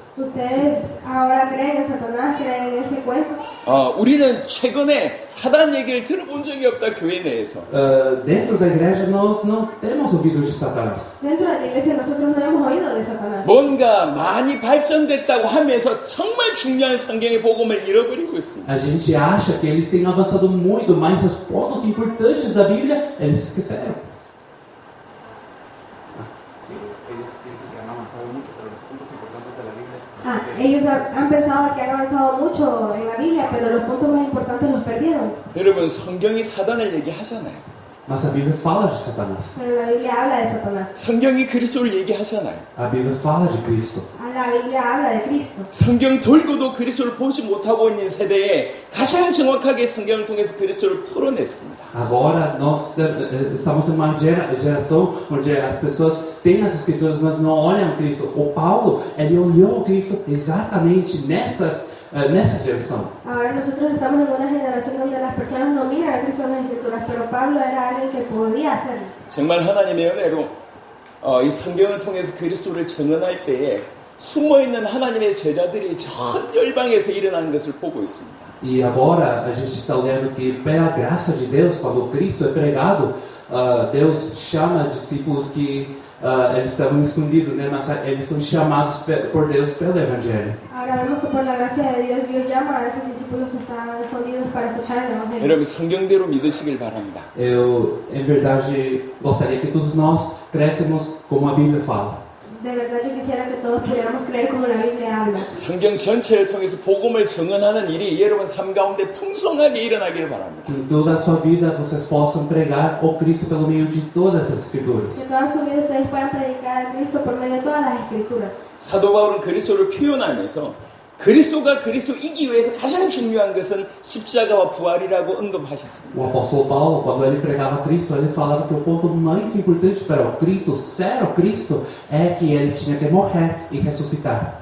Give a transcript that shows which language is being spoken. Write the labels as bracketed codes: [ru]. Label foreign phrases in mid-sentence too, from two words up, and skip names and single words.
[es] Ustedes ahora creen en Satanás, creen en ese cuento. [ko] 우리는 최근에 사단 얘기를 들어본 적이 없다 교회 내에서. [pt] Dentro da igreja, nós não temos ouvido de Satanás. [es] Dentro de la iglesia nosotros no hemos oído de Satanás. [ko] 뭔가 많이 발전됐다고 하면서 정말 중요한 성경의 복음을 잃어버리고 있습니다. [pt] A gente acha que eles têm avançado muito, mas os pontos importantes da Bíblia, eles esqueceram. [es] Ellos han pensado que han avanzado mucho en la Biblia, pero los puntos más importantes los perdieron. [ko] 여러분 성경이 사단을 얘기하잖아요. [pt] Mas a Bíblia fala de Satanás. [es] Pero la Biblia habla de Satanás. [ko] 성경이 그리스도를 얘기하잖아요. [pt] A Bíblia fala de Cristo. [es] La Biblia habla de Cristo. [ko] 성경 돌고도 그리스도를 보지 못하고 있는 세대에 가장 정확하게 성경을 통해서 그리스도를 풀어냈습니다. [pt] Agora nós estamos em uma geração onde as pessoas têm as escrituras, mas não olham Cristo. O Paulo, ele olhou Cristo exatamente nessa geração. [es] Ahora nosotros estamos en una generación donde las personas no miran a Cristo en las escrituras, pero Pablo era alguien que podía hacerlo. [ko] 정말 하나님의 은혜로 이 성경을 통해서 그리스도를 증언할 때에 숨어있는 하나님의 제자들이 전 열방에서 일어나는 것을 보고 있습니다. [pt] E agora a gente está olhando que pela graça de Deus, quando Cristo é pregado, Deus chama discípulos que eles estavam escondidos, né? Mas eles são chamados por Deus pelo Evangelho. [es] Ahora vemos que por la gracia de Dios, Dios llama a esos discípulos que estaban escondidos para escuchar el Evangelio. [ko] 여러분 성경대로 믿으시길 바랍니다. [pt] Eu, em verdade, gostaria que todos nós crescemos como a Bíblia fala. [es] De verdad yo quisiera que todos pudiéramos creer como la Biblia habla. [ko] 성경 전체를 통해서 복음을 증언하는 일이 여러분 삶 가운데 풍성하게 일어나기를 바랍니다. [pt] Que em toda a sua vida vocês possam pregar o Cristo pelo meio de todas as Escrituras. [es] Que toda su vida ustedes puedan predicar a Cristo por medio de todas las Escrituras. [ko] 사도 바울은 그리스도를 표현하면서 그리스도가 그리스도이기 위해서 가장 중요한 것은 십자가와 부활이라고 언급하셨습니다. [pt] O apóstolo Paulo, quando ele pregava Cristo, ele falava que o ponto mais importante para o Cristo, ser o Cristo, é que ele tinha que morrer e ressuscitar.